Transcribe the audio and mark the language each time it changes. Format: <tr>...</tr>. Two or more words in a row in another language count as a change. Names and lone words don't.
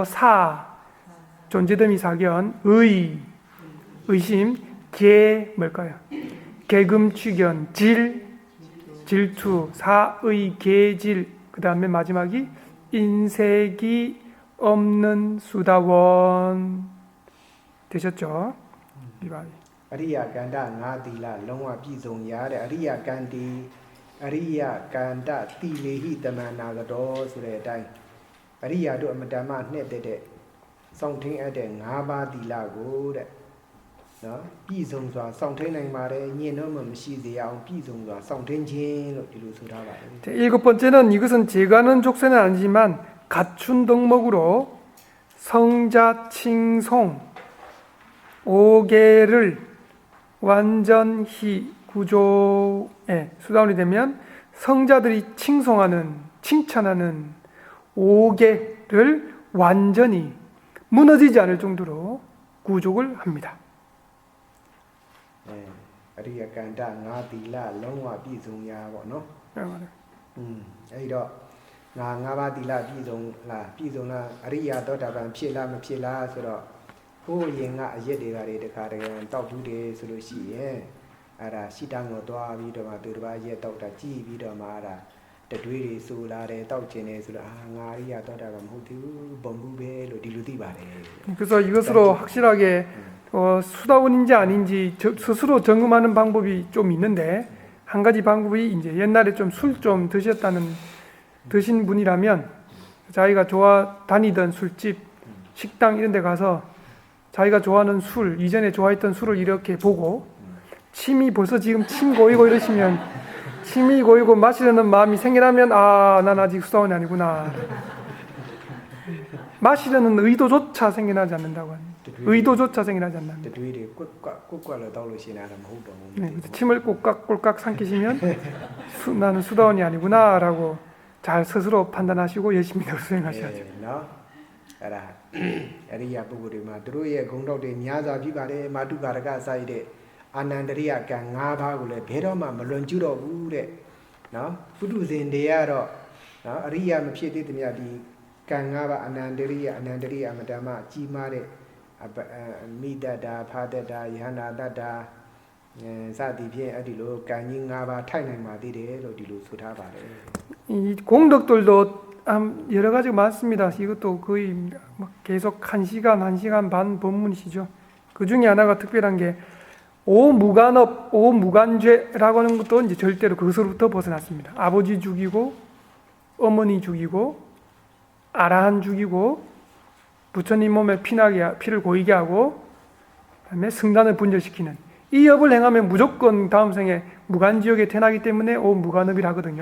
<ko>존재더미 사견, 의심, 뭘까요? 개금취견, 질투, 사의, 계질, 그 다음에 마지막이 인색이 없는 수다원. 되셨죠? 이발.</ko> <my>အရိယာကန္တငါးသီလလုံးဝပြည့်စုံရတဲ့အရိယာကန္တိအရိယာကန္တသီလေဟိတမန္နာကတော်ဆိုတဲ့အတိုင်းအရိယာတို့အမတမနှစ်တဲ့စောင့်ထင်းအပ်တဲ့၅ပါးသီလကိုတဲ့နော်ပြည့်စုံစွာစောင့်ထင်းနိုင်ပါတယ်ညင်တော့မှမရှိစေအောင်ပြည့်စုံစွာစောင့်ထင်းခြင်းလို့ဒီလိုဆိုထားပါတယ်</my> <ko>일곱 번째는 이것은 제가는 족쇄는 아니지만 갖춘 덕목으로 성자 칭송 5개를 완전히 구조에 수다운이 되면 성자들이 칭송하는 칭찬하는 5개를 완전히 무너지지 않을 정도로 구족을 합니다.</ko> <my>အရိယကန္တငါးသီလလုံးဝပြည့်စုံရပါတော့အဲ့တော့ငါ၅ပါးသီလပြည့်စုံလားအရိယာသောတာပန်ဖြစ်လားမဖြစ်လားဆိုတော့ဟိုးရင်ကအရက်တွေကတွေတခါတကယ်တောက်ဘူးတယ်ဆိုလို့ရှိရင်အဲ့ဒါရှိတန်းကိုသွားပြီးတော့မှသူတစ်ပါးရက်တောက်တာကြည့်ပြီးတော့မှအဲ့ဒါတတွေးတွေဆူလာတယ်တောက်ကျင်တယ်ဆိုတော့ငါအရိယာသောတာပန်မဟုတ်သေးဘူးဘုံဘူးပဲလို့ဒီလိုသိပါတယ်</my> <ko>그래서 이것으로 확실하게 수다원인지 아닌지 스스로 점검하는 방법이 좀 있는데 한 가지 방법이 이제 옛날에 좀 술 좀 드신 분이라면 자기가 다니던 술집 식당 이런 데 가서 자기가 좋아하는 술 이전에 좋아했던 술을 이렇게 보고 침이 벌써 지금 침 고이고 이러시면 침이 고이고 마시려는 마음이 생기라면 난 아직 수다원이 아니구나 마시려는 의도조차 생겨나지 않는다고 합니다. 의도조차 생겨나지 않는다.</ko> <my>တတွေးတွေကွက်လို့တောက်လို့ရှိရင်အဲ့ဒါမဟုတ်တော့ဘူး</my> <ko>네, 침을 꼴깍꼴깍 삼키시면 나는 수다원이 아니구나라고 잘 스스로 판단하시고 열심히 수행하셔야죠.</ko> <my>နော်အဲ့ဒါအရိယာပုဂ္ဂိုလ်တွေမှာသူတို့ရဲ့ဂုဏ်တော်တွေများစွာပြပါတယ်မာတုကာရကစာရတဲ့အာနန္ဒရိယကံ၅ပါးကိုလည်းဘယ်တော့မှမလွန်ကျူးတော့ဘူးတဲ့နော်ပုထုဇဉ်တွေကတော့နော်အရိယာမဖြစ်သေးသမျှဒီကံ၅ပါးအနန္ဒရိယမတ္တမကြီးမားတဲ့မိတ္တတာဖာတ္တတာယဟနာတ္တတာစသည်ဖြင့်အဲ့ဒီလိုကံကြီး၅ပါးထိုက်နိုင်ပါသေးတယ်လို့ဒီလိုဆိုထားပါတယ်</my> <ko>이 공덕들도 여러 가지가 많습니다. 이것도 거의 계속 1시간 반 법문이시죠. 그 중에 하나가 특별한 게 오무간업, 오무간죄라고 하는 것도 이제 절대로 그것으로부터 벗어났습니다. 아버지 죽이고, 어머니 죽이고, 아라한 죽이고, 부처님 몸에 피를 고이게 하고, 그다음에 승단을 분절시키는 이 업을 행하면 무조건 다음 생에 무간지옥에 태어나기 때문에 오무간업이라 하거든요.</ko>